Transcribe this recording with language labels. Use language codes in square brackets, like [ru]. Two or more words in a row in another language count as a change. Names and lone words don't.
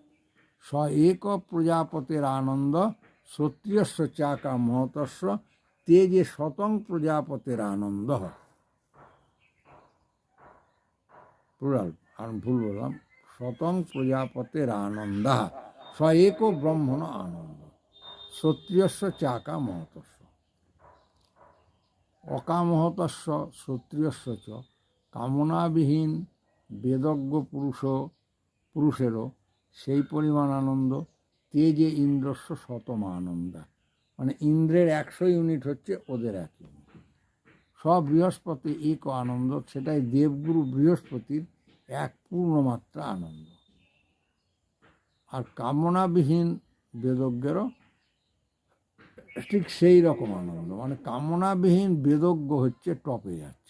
[sa] স এক প্রজাপতিরানন্দ ক্ষত্রিয়স্য চাকা মহতস্য তে যে শতং প্রজাপতিরানন্দ। প্লুরাল, [bn] আর ভুল বললাম, [sa] শতং প্রজাপতিরানন্দা স এক ব্রহ্মণ আনন্দ ক্ষত্রিয়স্য চাকা মহতস্য। অকামহতস্য ক্ষত্রিয়স্য চ, [bn] কামনাবিহীন বেদজ্ঞ পুরুষেরও সেই পরিমাণ আনন্দ। [sa] তে যে ইন্দ্রস্য শতম আনন্দা, [bn] মানে ইন্দ্রের 100 ইউনিট হচ্ছে ওদের 1 ইউনিট। [sa] সব বৃহস্পতি এক আনন্দ, [bn] সেটাই দেবগুরু বৃহস্পতির এক পূর্ণমাত্রা আনন্দ। আর কামনাবিহীন বেদজ্ঞেরও ঠিক সেই রকম আনন্দ, মানে কামনাবিহীন বেদজ্ঞ হচ্ছে টপে যাচ্ছে।